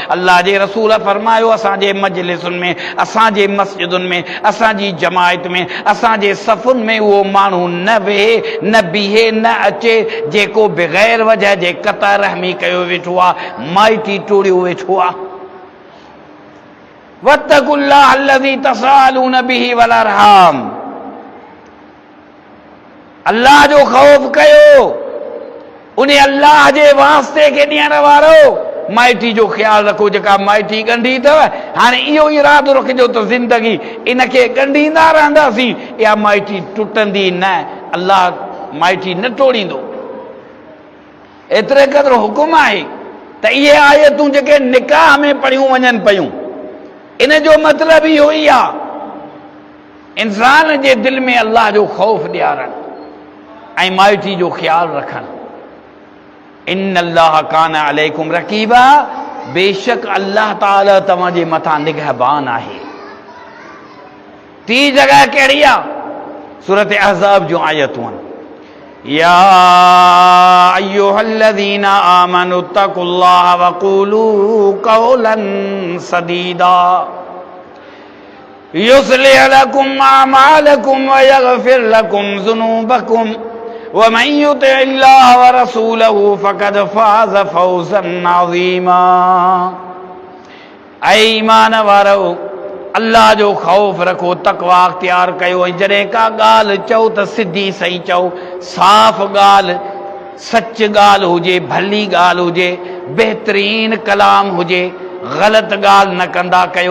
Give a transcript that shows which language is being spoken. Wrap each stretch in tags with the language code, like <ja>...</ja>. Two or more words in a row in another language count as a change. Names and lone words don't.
<sd>अल्लाह जे रसूल फरमायो असांजे मजलिसुनि में, असांजे मस्जिदुनि में, असांजी जमायत में, असांजे सफ़ुनि में उहो माण्हू न वेहे, न बीहे, न अचे जेको बग़ैर वजह जे कता रहमी कयो वेठो आहे, माइटी टोड़ियो वेठो आहे।</sd> <ar>واتقوا الله الذي تساءلون به والأرحام,</ar> <sd>अल्लाह जो ख़ौफ़ कयो, उन अल्लाह जे वास्ते खे ॾियण वारो माइटी जो ख़्यालु रखो। जेका माइटी ॻंढी अथव, हाणे इहो इरादो रखिजो त ज़िंदगी इनखे ॻंढींदा रहंदासीं, इहा माइटी टुटंदी न, अल्लाह माइटी न टोड़ींदो। एतिरे क़दुरु हुकुम आहे त इहे आयतूं जेके निकाह में पढ़ियूं वञनि पयूं, इन जो मतिलबु इहो ई आहे इंसान जे दिलि में अल्लाह जो ख़ौफ़ ॾियारणु ऐं माइटी जो ख़्यालु रखणु।</sd> <ar>إن الله كان عليكم رقيبا,</ar> <sd>बेशक अल्लाह ताला तव्हांजे मथां निगहबान आहे। टी जॻह कहिड़ी आहे? सूरत अहज़ाब जूं आयतूं आहिनि।</sd> <ar>يا أيها الذين آمنوا اتقوا الله وقولوا قولا سديدا يصلح لكم أعمالكم ويغفر لكم ذنوبكم ومن يطع الله ورسوله فقد فاز فوزا عظيما.</ar> <sd>ऐं ईमान वारो अल्लाह जो ख़ौफ़ रखो, तक़वा अख़्तियार कयो, ऐं जॾहिं का ॻाल्हि चओ त सिधी सही चओ, साफ़ ॻाल्हि, सच ॻाल्हि हुजे, भली ॻाल्हि हुजे, बहितरीन कलाम हुजे, ग़लति ॻाल्हि न कंदा कयो।</sd>